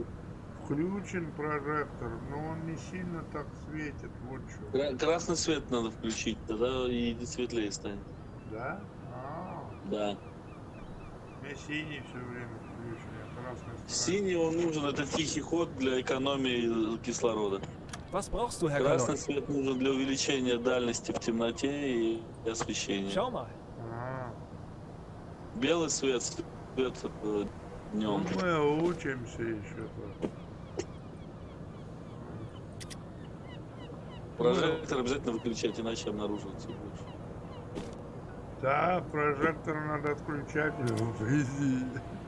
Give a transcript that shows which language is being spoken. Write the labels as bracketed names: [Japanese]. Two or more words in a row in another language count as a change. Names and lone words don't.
[Russian] включен прожектор, но он не сильно так светит, вот что. Красный свет надо включить, тогда и светлее станет. Да? Да. У меня синий все время включен, я красный сторона. Синий он нужен, это тихий ход для экономии кислорода. [German] Was brauchst du, Herr [Russian] Красный [German] Kaloi? [Russian] свет нужен для увеличения дальности в темноте и освещения. [German] Schau mal. [Russian] Белый свет Ну, днем. мы учимся еще тут. Прожектор обязательно выключать, иначе обнаруживается больше. Да, прожектор надо отключать, по идее.